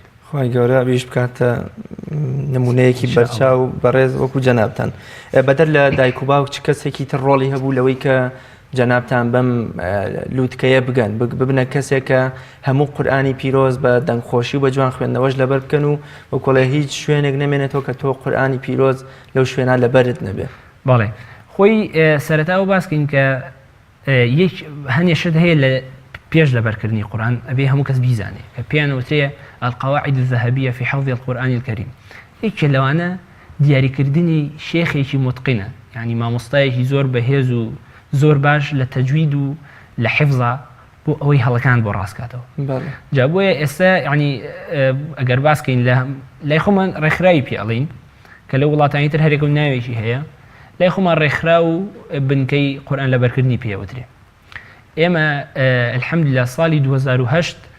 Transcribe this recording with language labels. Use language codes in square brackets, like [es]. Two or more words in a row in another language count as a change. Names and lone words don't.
[ckb] خی گەورە ئەویش بکاتە نمونەیەکی بەرچاو بەڕێز وەکو جەنابتان بەدەر لە دایک و باوک چ کەسێکی تر ڕۆڵی هەبوو لەوەی کە جەنابتان بەم لووتکەیە بگەن ببنە کەسێکە هەموو قورئانی پیرۆز بە دەنگخۆشی و بە جوان خوێندنەوەش لەبەر بکەن و وەکوڵێ هیچ شوێنێک نەمێنێتەوە کە تۆ قورئانی پیرۆز لەو شوێنە لەبەرت نەبێ بەڵێ خۆی سەرەتا و باسکەین کە هەنێشت هەیە لە پێش لەبەرکردنی قورئان ئەبێ هەموو کەس بیزانێ کە پێیان وترێ [ar] القواعد الذهبية في حفظ القرآن الكريم [ckb] یەکێ لەوانە دیاریکردنی شێخێکی متقینە یعنی مامۆستایەکی زۆر بەهێز و زۆر باش لە تەجوید و لە حفظە بۆ ئەوەی هەڵەکان بۆ ڕاستکاتەوە جا بۆیە ئێستا ینی ئەگەر باسکەین لای خۆمان ڕێکخراوی پێ ئەڵین کە لە وڵاتانی تر هەرێک و ناوێکی هەیە لای خۆمان ڕێکخرا و بنکەی قورئان لەبەرکردنی پێوترێ ئێمە الحەمدلله ساڵی 2008